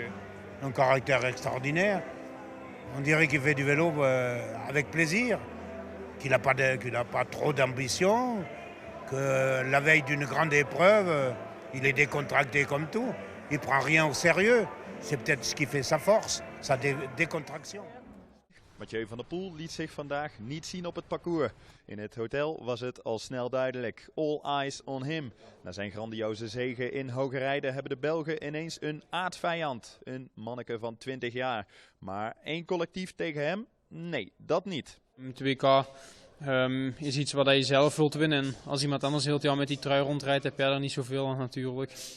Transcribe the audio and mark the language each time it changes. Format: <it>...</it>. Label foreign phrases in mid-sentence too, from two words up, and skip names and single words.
<fr>Un caractère extraordinaire. On dirait qu'il fait du vélo avec plaisir, qu'il n'a pas trop d'ambition, que la veille d'une grande épreuve, il est décontracté comme tout. Il ne prend rien au sérieux. C'est peut-être ce qui fait sa force, sa décontraction.</fr> <nl>Mathieu van der Poel liet zich vandaag niet zien op het parcours. In het hotel was het al snel duidelijk.</nl> <en>All eyes on him.</en> <nl>Na zijn grandioze zege in Hogerijden hebben de Belgen ineens een aardvijand. Een manneke van 20 jaar. Maar één collectief tegen hem? Nee, dat niet. Het WK is iets wat je zelf wilt winnen. En als iemand anders heel het jaar met die trui rondrijdt, heb jij er niet zoveel aan natuurlijk.</nl>